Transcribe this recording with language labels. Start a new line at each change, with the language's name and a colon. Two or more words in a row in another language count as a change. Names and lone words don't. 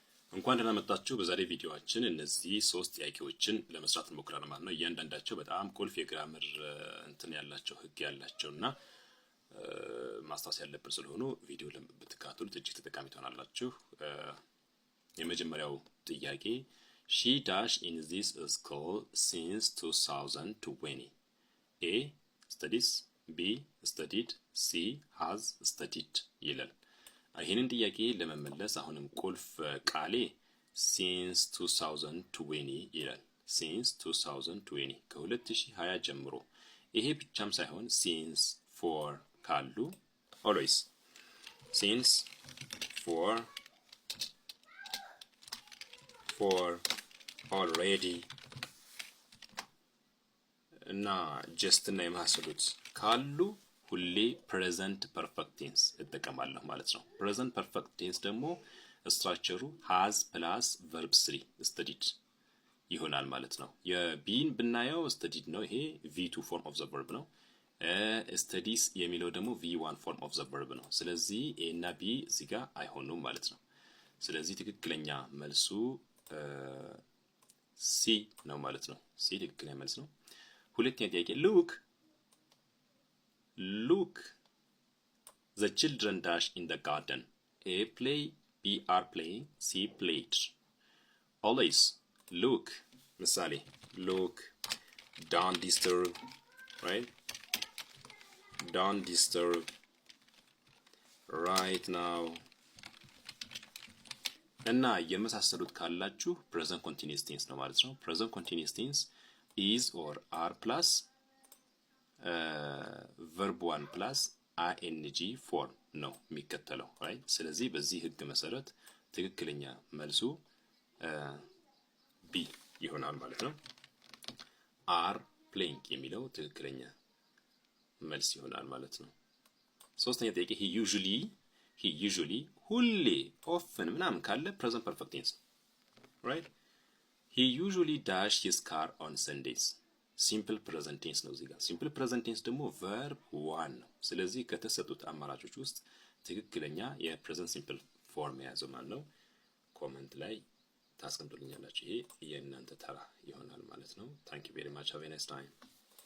Amharic: እንኳን ደህና መጣችሁ። በዛሬ ቪዲዮአችን እነዚህ ሶስት ጥያቄዎችን ለመስራት እንሞክራለን ማለት ነው። እያንዳንዳቸው በጣም ቁልፍ የግራመር እንትን ያላቸው ህግ ያላቸውና ማስታወስ ያለብን ስለሆኑ ቪዲዮ ብትከታተሉት እጅግ ተጠቃሚ ትሆናላችሁ። የመጀመሪያው ጥያቄ
English: she dash in this school since 2020 A studies B studied C has studied
Amharic: ይላል። ይሄንን ጥያቄ ለመመለስ አሁንም ቁልፍ ቃሌ
English: since 2020 ይላል። since 2020
Amharic: ከ2020 ጀምሮ ይሄ ብቻም ሳይሆን
English: since for ካሉ always since for
Amharic: already እና just እና የመሳሰሉት ካሉ ሁሌ
English: present perfect tense
Amharic: እጠቀማለሁ ማለት ነው። present
English: perfect tense
Amharic: ደግሞ ስትራክቸሩ
English: has plus verb 3 studied
Amharic: ይሆናል ማለት ነው። የቢን ብናየው studied ነው። ይሄ
English: v2 form of the verb
Amharic: ነው። studies የሚለው ደግሞ
English: v1 form of the verb
Amharic: ነው። ስለዚህ a እና b እዚህ ጋር አይሆኑም ማለት ነው። ስለዚህ ትክክለኛ መልሱ ሲ ነው ማለት ነው። ሲ ትክክለኛ መልስ ነው። ሁለተኛ ጥያቄ
English: look the children dash in the garden A play B are playing C played always look ምሳሌ look don't disturb right don't disturb right now
Amharic: እና የመሳሰሉት ካላችሁ
English: present continuous tense
Amharic: ነው ማለት ነው።
English: present continuous tense is or are plus verb 1 plus ing form
Amharic: ነው የሚከተለው right። ስለዚህ በዚህ ህግ መሰረት ትክክለኛ መልሱ ቢ ይሆናል ማለት ነው።
English: are playing
Amharic: የሚለው ትክክለኛ መልስ ይሆናል ማለት ነው። ሶስተኛ ጥያቄ
English: he usually
Amharic: ሁሌ often ምናምን ካለ
English: present perfect tense
Amharic: right።
English: he usually dash his car on Sundays simple present tense
Amharic: ነው። እዚህ ጋር
English: simple present tense
Amharic: ደግሞ
English: verb 1
Amharic: ነው። ስለዚህ ከተሰጡት አማራጮች ውስጥ ትክክለኛ የ
English: present simple form
Amharic: የያዘው ማለት ነው። ኮሜንት ላይ ታስቀምጡልኛላችሁ። ይሄ የእናንተ ተራ ይሆናል ማለት ነው።
English: thank you very much have a nice time